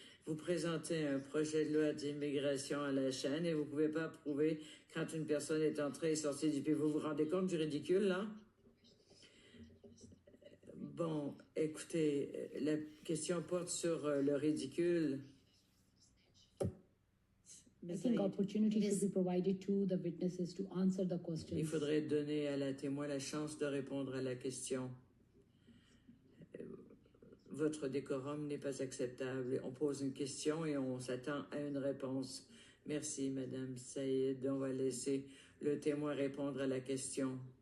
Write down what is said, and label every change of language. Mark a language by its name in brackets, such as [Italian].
[French] Vous présentez un projet de loi d'immigration à la chaîne et vous ne pouvez pas prouver quand une personne est entrée et sortie du pays. Vous vous rendez compte du ridicule, là? Bon, écoutez, la question porte sur le ridicule. [English] I think opportunity should be provided to the witnesses to answer the questions. [French] Il faudrait donner à la témoin la chance de répondre à la question. Votre décorum n'est pas acceptable. On pose une question et on s'attend à une réponse. Merci, Madame Saïd. On va laisser le témoin répondre à la question.